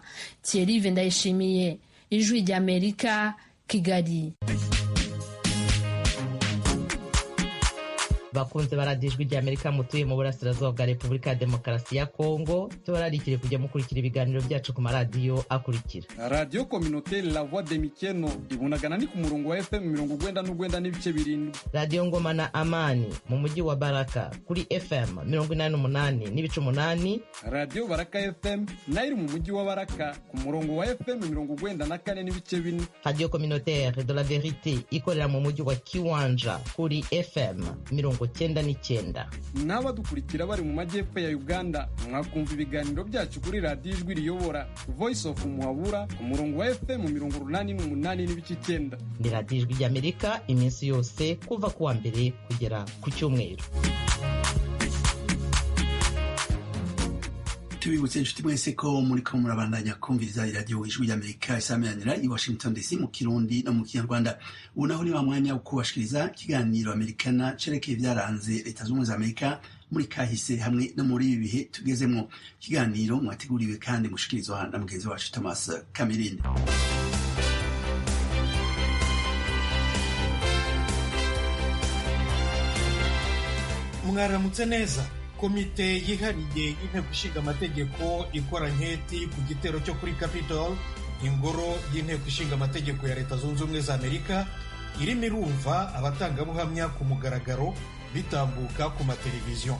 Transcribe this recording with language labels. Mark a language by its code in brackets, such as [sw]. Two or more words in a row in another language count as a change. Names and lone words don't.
[rw] Thierry Ndayishimiye, Ijwi ry'Amerika, Kigali. bakunze baradijwe rya Amerika mutuye mu burasirazuba bwa Repubulika ya Demokarasi ya Kongo tubararikire kujya mukurikira ibiganiro byacu ku maradiyo akurikira: Radio Communautaire La Voix de Mikeno ibunagana ni ku murongo wa FM 99 n'ibice 7, Radio Ngoma na Amani mu mujyi wa Baraka kuri FM 88 n'ibice 8, Radio Baraka FM nayo mu mujyi wa Baraka ku murongo wa FM 94 n'ibice 4, Radio Communautaire de la Verite ikorera mu mujyi wa Kiwanja kuri FM 99. N'abadukurikira bari mu majyepfo ya Uganda mwakumva ibiganiro byacu kuri Radio Ijwi Riyobora Voice of Muhabura ku murongo wa FM 88 n'ibice 9. Ni Radio Ijwi ry'Amerika iminsi yose kuva kuwa mbere kugera ku cyumweru. [rn] Tubibutse inshuti mwese ko muriko murabandanya kumviriza Radio Ijwi ry'Amerika isameranira i Washington DC mu Kirundi no mu Kinyarwanda. Ubu naho ni wa mwanya wo kubashikiriza ikiganiro Amerikana cerekeye ibyaranze Leta Zunze Ubumwe za Amerika muri kahise hamwe no muri ibi bihe tugezemwo. Ikiganiro mwateguriwe kandi mushikirizwa na mugenzi wacu Thomas Kamirindi. [rw] Mwaramutse neza. Komite yihariye y'inteko ishinga amategeko ikora nketi ku gitero cyo kuri Capitol, ingoro y'inteko ishinga amategeko ya Leta Zunze Ubumwe za Amerika, irimo irumva abatangabuhamya ku mugaragaro bitambuka ku mateleviziyo.